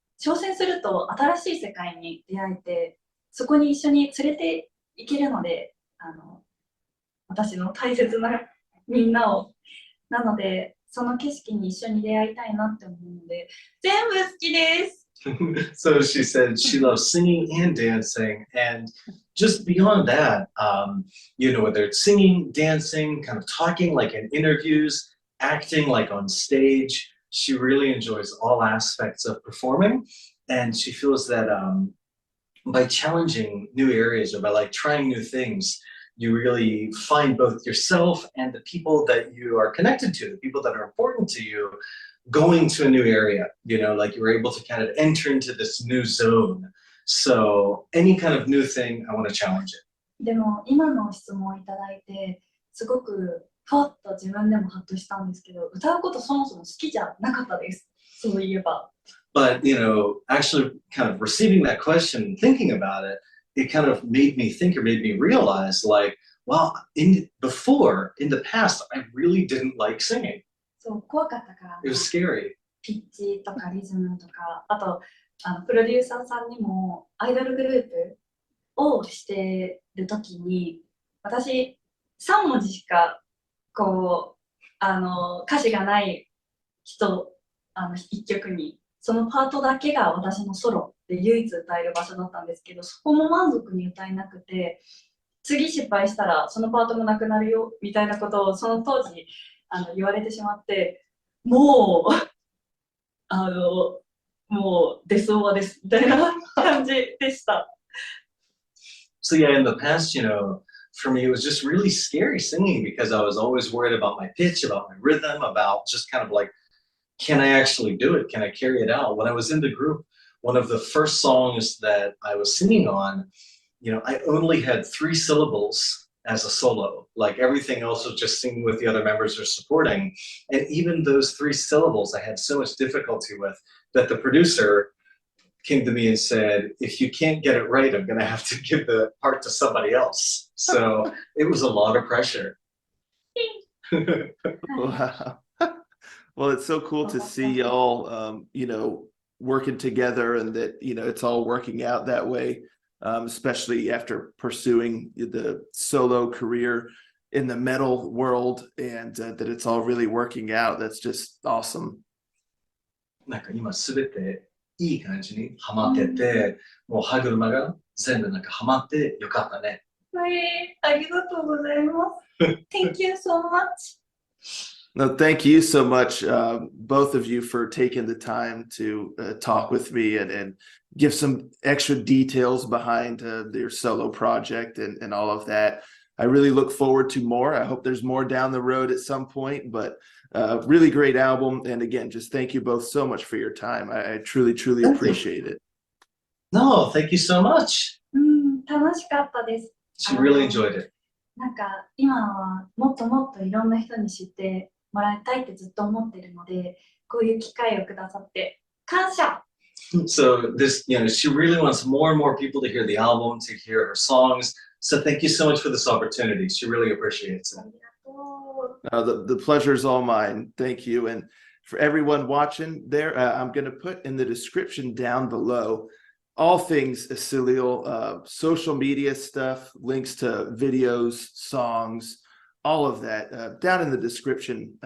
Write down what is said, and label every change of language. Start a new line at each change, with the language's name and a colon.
Japanese: 挑戦すると新しい世界に出会えて、そこに一緒に連れて行けるので、私の大切なみんなを。なので、その景色に一緒に出会いたいなって思うので、全部好きです。
English: So she said she loves singing and dancing, and just beyond that, whether it's singing, dancing, kind of talking like in interviews, acting like on stage, she really enjoys all aspects of performing, and she feels that by challenging new areas or by like trying new things, you really find both yourself and the people that you are connected to, the people that are important to you, going to a new area, like you're able to kind of enter into this new zone. So any kind of new thing, I want to challenge it.
Japanese: でも今の質問をいただいて、すごくふわっと自分でもハッとしたんですけど、歌うことそもそも好きじゃなかったです。そういえば。
English: But, actually kind of receiving that question, thinking about it, it kind of made me think or made me realize like, wow, in the past, I really didn't like singing.
Japanese: そう、怖かったから。
English: It was scary.
Japanese: ピッチとかリズムとか、あとプロデューサーさんにもアイドルグループをしてるときに、私3文字しか歌詞がない人、1曲にそのパートだけが私のソロで唯一歌える場所だったんですけど、そこも満足に歌えなくて、次失敗したらそのパートもなくなるよみたいなことをその当時言われてしまって、もうもうデスオワですみたいな感じでした。
English: So yeah, in the past, for me, it was just really scary singing because I was always worried about my pitch, about my rhythm, about just kind of like, can I actually do it? Can I carry it out? When I was in the group, one of the first songs that I was singing on, I only had 3 syllables as a solo. Like everything else was just singing with the other members or supporting. And even those 3 syllables I had so much difficulty with that the producer came to me and said, if you can't get it right, I'm going to have to give the part to somebody else. So it was a lot of pressure. Wow. Well, it's so cool to see y'all, working together, and that, it's all working out that way, especially after pursuing the solo career in the metal world, and that it's all really working out. That's just awesome.
Japanese: なんか今すべていい感じにハマってて、もう歯車が全部なんかハマってよかったね。ありがとうございます。
English: Thank you so much. No, thank you so much, both of you, for taking the time to talk with me and give some extra details behind your solo project and all of that. I really look forward to more. I hope there's more down the road at some point, but really great album. And again, just thank you both so much for your time. I truly, truly Thank you. appreciate it. No, thank you so much.
Japanese: 楽しかったです。
English: She really enjoyed it.
Japanese: なんか今はもっともっといろんな人に知ってもらいたいってずっと思ってるので、こういう機会をくださって感謝。
English: So this, she really wants more and more people to hear the album, to hear her songs. So thank you so much for this opportunity. She really appreciates it.
Japanese: ありがとう。
English: The pleasure is all mine. Thank you. And for everyone watching there, I'm going to put in the description down below all things Isiliel, social media stuff, links to videos, songs, all of that down in the description.